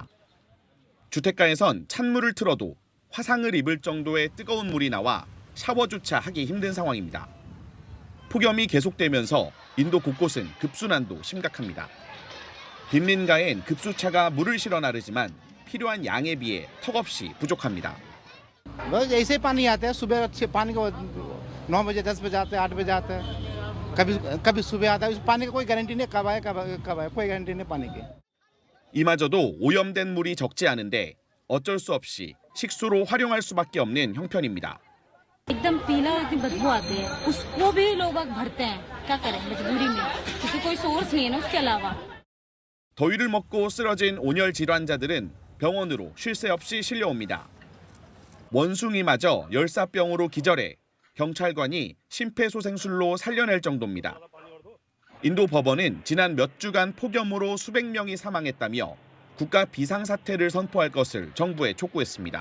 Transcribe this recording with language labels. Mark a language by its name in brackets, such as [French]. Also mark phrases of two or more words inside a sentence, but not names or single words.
[Korean] 주택가에선 찬물을 틀어도 화상을 입을 정도의 뜨거운 물이 나와 샤워조차 하기 힘든 상황입니다. 폭염이 계속되면서 인도 곳곳은 급수난도 심각합니다. 빈민가엔 급수차가 물을 실어 나르지만 필요한 양에 비해 턱없이 부족합니다. [Hindi] बस ऐसे पानी आता है सुबह पानी को 9 बजे 10 बजे आता है 8 बजे आता है कभी सुबह आता है उस पानी का कोई गारंटी नहीं कब आए कोई गारंटी नहीं पानी की [Korean] 이마저도 오염된 물이 적지 않은데 어쩔 수 없이 식수로 활용할 수밖에 없는 형편입니다. [Hindi] एकदम पीला और इतनी बदबू आती है उसको भी लोग भरते हैं क्या करें मजबूरी में क्योंकि कोई सोर्स नहीं है ना उसके अलावा [Korean] 더위를 먹고 쓰러진 온열 질환자들은 병원으로 쉴 새 없이 실려옵니다. 원숭이마저 열사병으로 기절해 경찰관이 심폐소생술로 살려낼 정도입니다. 인도 법원은 지난 몇 주간 폭염으로 수백 명이 사망했다며 국가 비상사태를 선포할 것을 정부에 촉구했습니다.